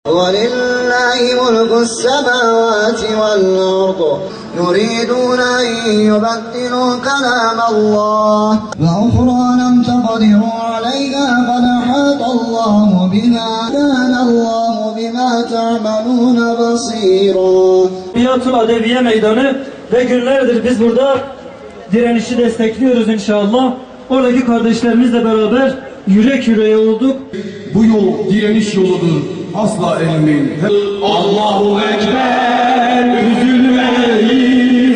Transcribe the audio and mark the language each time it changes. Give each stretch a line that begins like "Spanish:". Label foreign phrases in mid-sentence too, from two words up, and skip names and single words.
Arabic: وَلِلَّهِ مُلْكُ السَّمَاوَاتِ وَالْأَرْضِ يُرِيدُونَ أَن يُبَدِّلُوا كَلَامَ اللَّهِ وَأُخْرَى لَمْ تَقْدِرُوا عَلَيْهَا قَدْ أَحَاطَ اللَّهُ بِهَا كَانَ اللَّهُ بِمَا تَعْمَلُونَ بَصِيرًا.
Turkish: Biyatul Adeviye Meydanı ve günlerdir biz burada direnişi destekliyoruz inşallah. Oradaki kardeşlerimizle beraber yürek yüreğe olduk. Bu yol direniş yoludur. Asla eğilmeyin.
Arabic: الله أكبر,
Turkish: üzülmeyiz.